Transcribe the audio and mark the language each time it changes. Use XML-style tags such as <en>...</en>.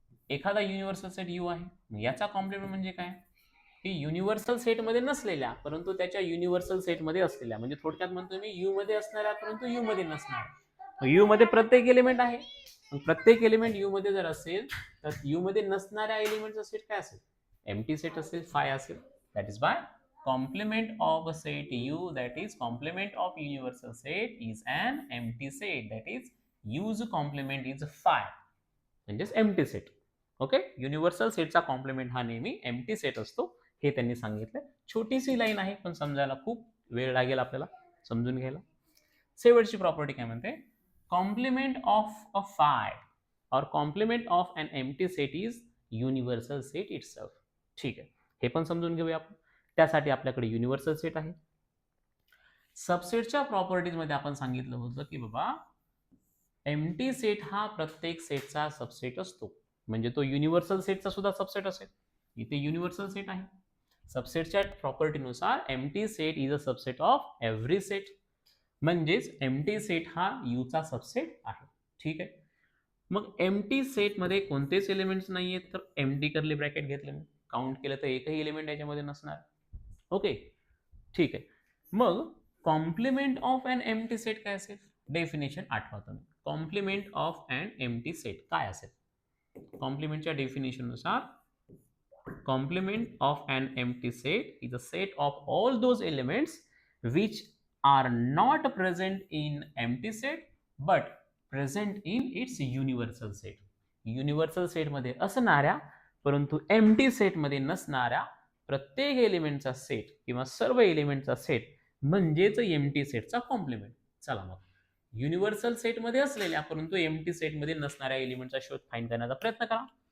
<mr>एखादा universal set you आहे, याचा कॉम्प्लिमेंट म्हणजे काय की युनिव्हर्सल सेटमध्ये नसलेल्या परंतु त्याच्या युनिव्हर्सल सेटमध्ये असलेल्या, म्हणजे थोडक्यात म्हणतो मी यू मध्ये असणाऱ्या परंतु यू मध्ये नसणाऱ्या. यू मध्ये प्रत्येक एलिमेंट आहे, प्रत्येक एलिमेंट यू मध्ये जर असेल तर यू मध्ये नसणाऱ्या एलिमेंटचा सेट काय असेल? एम्प्टी सेट असेल, फाय असेल.</mr> <en>that is by complement of a set U, that is complement of universal set is an empty set, that is U's complement is phi,</en> <mr>म्हणजेच एम्प्टी सेट. ओके, युनिव्हर्सल सेटचा complement हा नेहमी empty set असतो, हे त्यांनी सांगितलं. छोटीशी line आहे पण समजायला खूप वेळ लागेल आपल्याला समजून घ्यायला. शेवटची प्रॉपर्टी काय म्हणते?</mr> <en>Complement of a phi और complement of an empty set is universal set itself.</en> <mr>ठीक आहे, हे पण समजून घेऊया आपण. त्यासाठी आपल्याकडे युनिव्हर्सल सेट आहे. सबसेटच्या प्रॉपर्टीज मध्ये आपण सांगितलं होतं की बाबा एम्प्टी सेट हा प्रत्येक सेटचा सबसेट असतो, म्हणजे तो युनिव्हर्सल सेटचा सुद्धा सबसेट असेल. इथे युनिव्हर्सल सेट आहे. सबसेटच्या प्रॉपर्टीनुसार</mr> <en>empty set is a subset of every set,</en> <mr>म्हणजेच एम्प्टी सेट हा यूचा सबसेट आहे. ठीक आहे, मग एम्प्टी सेटमध्ये कोणतेच एलिमेंट्स नाही आहेत, तर एम्प्टी कर्ली ब्रॅकेट घेतले, मी काउंट केलं तर एकही एलिमेंट याच्यामध्ये नसणार. ओके, ठीक आहे. मग</mr> <en>complement of an empty set</en> <mr>काय असेल? डेफिनेशन आठवा तुम्ही.</mr> <en>complement of an empty set</en> <mr>काय असेल? कॉम्प्लिमेंटच्या डेफिनेशननुसार</mr> <en>complement of an empty set is a set of all those elements which are not present in empty set but present in its universal set.</en> <mr>Universal set मध्ये असणाऱ्या परंतु empty set मध्ये नसणाऱ्या प्रत्येक एलिमेंटचा set किंवा सर्व एलिमेंटचा सेट म्हणजेच empty सेटचा कॉम्प्लिमेंट. चला मग युनिव्हर्सल सेट मध्ये असलेल्या परंतु एम्प्टी सेट मध्ये नसणाऱ्या एलिमेंटचा शोध फाइंड करण्याचा प्रयत्न करा.</mr>